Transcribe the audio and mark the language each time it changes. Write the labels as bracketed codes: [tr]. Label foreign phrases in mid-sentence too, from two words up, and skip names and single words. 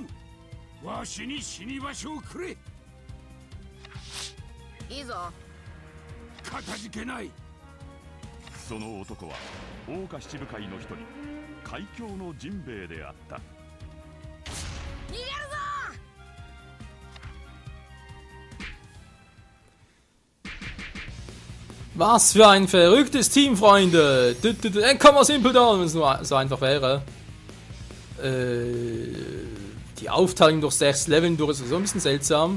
[ja] わしに死に場所をくれ。いいぞ。かたじけない。その男は桜花七部会の一人、海峡のジンベエであった。逃げるぞ。 [de] Was für ein verrücktes Team, Freunde! Komm aus Impeldown, wenn es nur so einfach wäre. Die Aufteilung durch 6 Leveln durch ist so ein bisschen seltsam.